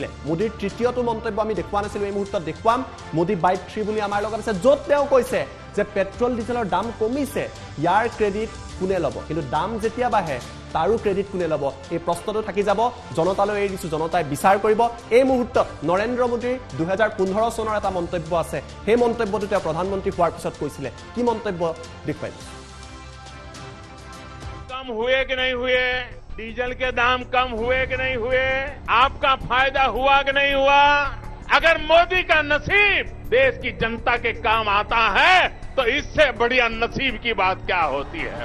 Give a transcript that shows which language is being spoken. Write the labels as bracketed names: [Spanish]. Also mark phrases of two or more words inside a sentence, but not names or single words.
[Assamese] মোদীৰ তৃতীয়টো মন্তব্য আমি দেখুওৱা নাছিলো, এই মুহূৰ্তত দেখুৱাম। মোদী বাইট 3 বুলি আমাৰ লগত আছে, য'ত তেওঁ কৈছে যে পেট্ৰল ডিজেলৰ দাম কমিছে, ইয়াৰ ক্ৰেডিট কোনে ল'ব? কিন্তু দাম যেতিয়া বাঢ়ে তাৰো ক্ৰেডিট কোনে ল'ব? এই প্ৰশ্নটো থাকি যাব। জনতালৈ এৰি দিছো, জনতাই বিচাৰ কৰিব। এই মুহূৰ্তত নৰেন্দ্ৰ মোদীৰ 2015 চনৰ এটা মন্তব্য আছে, সেই মন্তব্যটো তেওঁ প্ৰধানমন্ত্ৰী হোৱাৰ পিছত কৈছিলে। কি মন্তব্য দেখুৱাই দিছো। [Hindi] कम हुए कि नहीं हुए? डीजल के दाम कम हुए कि नहीं हुए? आपका फायदा हुआ कि नहीं हुआ? अगर मोदी का नसीब देश की जनता के काम आता है तो इससे बढ़िया नसीब की बात क्या होती है?